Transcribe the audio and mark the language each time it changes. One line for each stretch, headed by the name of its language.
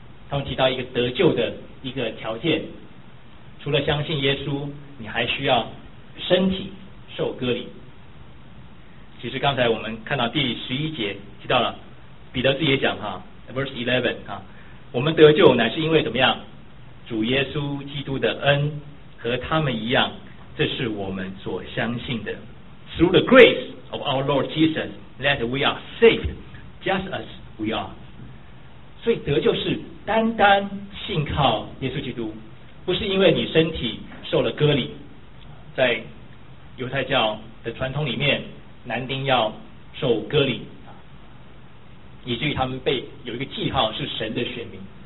Chinese: 他们提到一个得救的一个条件，除了相信耶稣，你还需要身体受割礼。其实刚才我们看到第十一节提到了，彼得自己也讲哈，
English: verse 11
Chinese: 啊，我们得救乃是因为怎么样？主耶稣基督的恩，和他们一样，这是我们所相信的。
English: Through the grace of our Lord Jesus, that we are saved, just as we are.
Chinese: 所以得救是单单信靠耶稣基督，不是因为你身体受了割礼。在犹太教的传统里面，男丁要受割礼，以至于他们被有一个记号是神的选民。